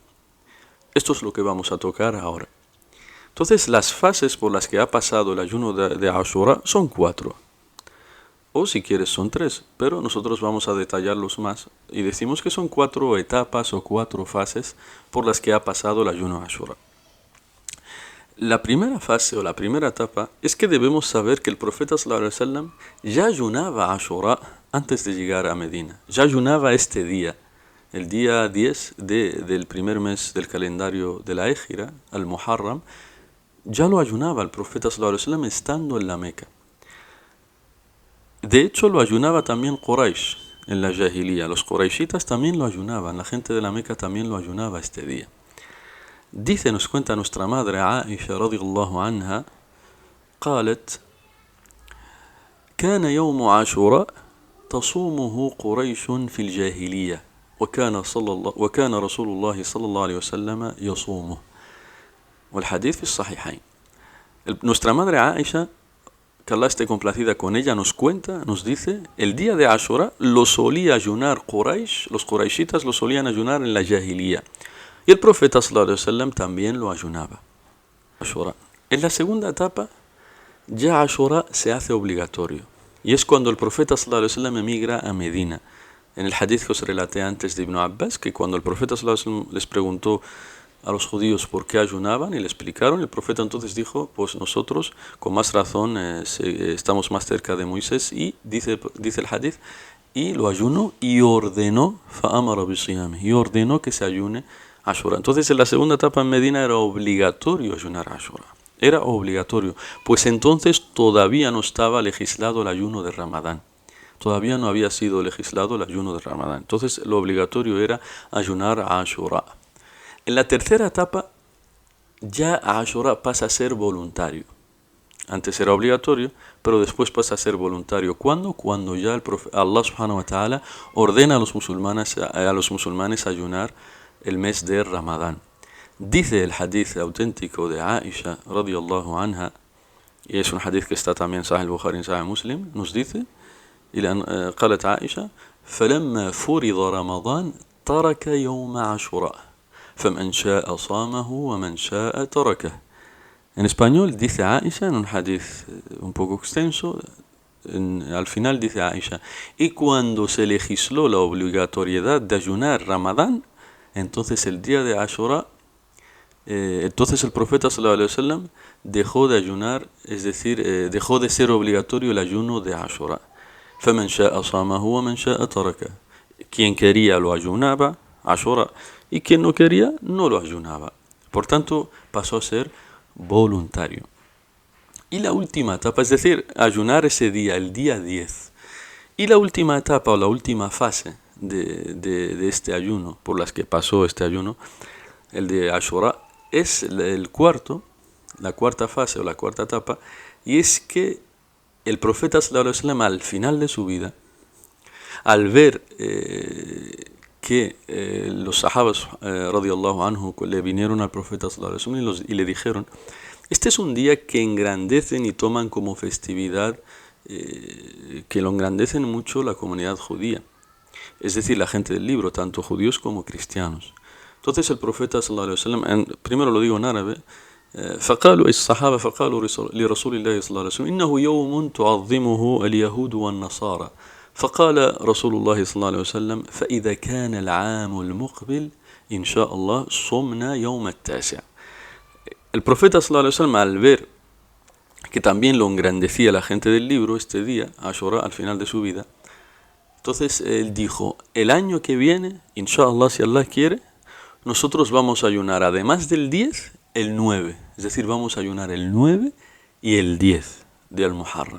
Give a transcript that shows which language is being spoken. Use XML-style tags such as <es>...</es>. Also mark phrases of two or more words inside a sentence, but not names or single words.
<es>Esto es lo que vamos a tocar ahora. Entonces, las fases por las que ha pasado el ayuno de Ashura son 4. o si quieres son 3, pero nosotros vamos a detallarlos más y decimos que son 4 etapas o 4 fases por las que ha pasado el ayuno Ashura. La primera fase o la primera etapa es que debemos saber que el profeta</es> <ar>صلى الله عليه وسلم</ar> <es>ya ayunaba Ashura antes de llegar a Medina. Ya ayunaba este día, el día 10 del primer mes del calendario de la Égira, al Muharram. Ya lo ayunaba el profeta</es> <ar>صلى الله عليه وسلم</ar> <es>estando en la Meca. De hecho, lo ayunaba también Quraysh en la Jahiliya. Los Qurayshitas también lo ayunaban, la gente de la Meca también lo ayunaba este día. Dice, nos cuenta nuestra madre Aisha</es> <ar>رضي الله عنها, قالت كان يوم عاشوراء تصومه قريش في الجاهلية وكان رسول الله صلى الله عليه وسلم يصومه والحديث في الصحيحين.</ar> <es>Nuestra madre Aisha, que Allah esté complacida con ella, nos cuenta, nos dice, el día de Ashura lo solía ayunar Quraysh, los Qurayshitas lo solían ayunar en la Jahiliya. Y el profeta</es> <ar>صلى الله عليه وسلم</ar> <es>también lo ayunaba. Ashura. En la segunda etapa, ya Ashura se hace obligatorio. Y es cuando el profeta</es> <ar>صلى الله عليه وسلم</ar> <es>emigra a Medina. En el hadith que os relaté antes de Ibn Abbas, que cuando el profeta</es> <ar>صلى الله عليه وسلم</ar> <es>les preguntó a los judíos por qué ayunaban y le explicaron, el profeta entonces dijo, pues nosotros con más razón estamos más cerca de Moisés, y dice el hadith, y lo ayunó y ordenó,</es> <ar>فأمر بصيامه,</ar> <es>y ordenó que se ayune Ashura. Entonces en la segunda etapa en Medina era obligatorio ayunar Ashura. Era obligatorio, pues entonces todavía no estaba legislado el ayuno de Ramadán. Todavía no había sido legislado el ayuno de Ramadán. Entonces lo obligatorio era ayunar Ashura. En la tercera etapa, ya Ashura pasa a ser voluntario. Antes era obligatorio, pero después pasa a ser voluntario. ¿Cuándo? Cuando ya Allah</es> <ar>سبحانه وتعالى</ar> <es>ordena a los musulmanes ayunar el mes de Ramadán. Dice el hadith auténtico de Aisha</es> <ar>رضي الله عنها,</ar> <es>y es un hadith que está también en Sahih al-Bukhari y Sahih Muslim, nos dice,</es> <ar>قالت عائشة فلما فرض رمضان ترك يوم عاشوراء فمن شاء صامه ومن شاء تركه.</ar> <es>En español dice Aisha, en un hadith un poco extenso, al final dice Aisha, y cuando se legisló la obligatoriedad de ayunar Ramadán, entonces el día de Ashura, entonces el profeta</es> <ar>صلى الله عليه وسلم</ar> <es>dejó de ayunar, es decir, dejó de ser obligatorio el ayuno de Ashura.</es> <ar>فمن شاء صامه ومن شاء تركه.</ar> <es>Quien quería lo ayunaba, Ashura, y quien no quería no lo ayunaba. Por tanto, pasó a ser voluntario. Y la última etapa, es decir, ayunar ese día, el día 10. Y la última etapa o la última fase de este ayuno, por las que pasó este ayuno, el de Ashura, es la cuarta fase o la cuarta etapa, y es que el profeta</es> <ar>صلى الله عليه وسلم</ar> <es>al final de su vida, al ver que los sahabas</es> <ar>رضي الله عنه</ar> <es>le vinieron al profeta</es> <ar>صلى الله عليه وسلم</ar> <es>y le dijeron, este es un día que engrandecen y toman como festividad, que lo engrandecen mucho la comunidad judía, es decir, la gente del libro, tanto judíos como cristianos. Entonces el profeta</es> <ar>صلى الله عليه وسلم,</ar> <es>primero lo digo en árabe,</es> <ar>فقالوا الصحابة فقالوا لرسول الله صلى الله عليه وسلم إنه يوم تعظمه اليهود والنصارى فقال رسول الله صلى الله عليه وسلم فإذا كان العام المقبل إن شاء الله صمنا يوم التاسع.</ar> <es>El profeta</es> <ar>صلى الله عليه وسلم,</ar> <es>al ver que también lo engrandecía la gente del libro este día, Ashura, al final de su vida, entonces él dijo, el año que viene, inshallah, si Allah quiere, nosotros vamos a ayunar, además del 10, el 9. Es decir, vamos a ayunar el 9 y el 10 de Al-Muharram.</es>